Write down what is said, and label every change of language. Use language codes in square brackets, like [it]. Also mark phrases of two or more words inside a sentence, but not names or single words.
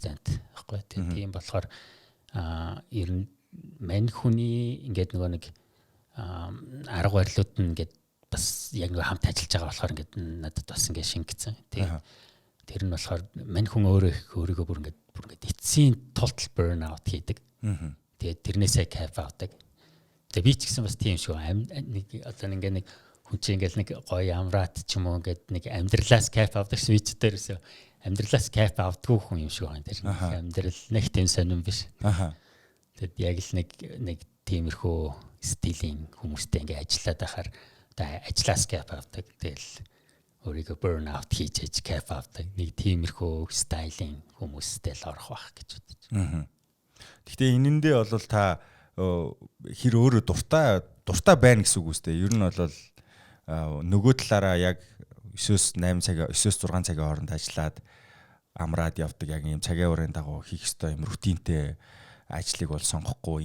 [mn] Тэгээд тийм болохоор ер нь мань хүний ингээд нөгөө нэг арга барилууд нь ингээд бас яг нөгөө хамт ажиллаж байгаа болохоор ингээд надад бас ингээд шингэсэн. Тэр нь болохоор мань хүн өөрийгөө бүр ингээд эцсийн [en] total burn out [mn] хийдэг. Тэгээд тэрнээсээ кайф авдаг. Тэгээд би ч гэсэн бас тийм шүү. Нэг одоо ингээд нэг хүн чинь ингээд нэг гоё амраад ч юм уу ингээд нэг амьдралаас кайф авдаг switch дээрээс амьдралаас кайф авдаггүй хүн юм шиг байна. Тэр амьдрал нэг тийм сонирн биш. Тэгэд яг л нэг тиймэрхүү стилийн хүмүүстэй ингээд ажиллаад байхаар ажиллаас кайф авдаг. Тэгэл өөрийгөө [en] burn out [mn] хийж кайф авдаг. Нэг тиймэрхүү стайлын хүмүүстэй л орох байх гэж бодож. Гэхдээ энэндээ бол та хэр өөрөө дуртай байна гэсэн үг үстэй. Ер нь бол нөгөө талаараа яг 9-8 цаг 9-6 цагийн хооронд ажиллаад амраад явдаг яг ийм цагийн уурын дагуу хийх ёстой юм рутинтэй ажлыг бол сонгохгүй.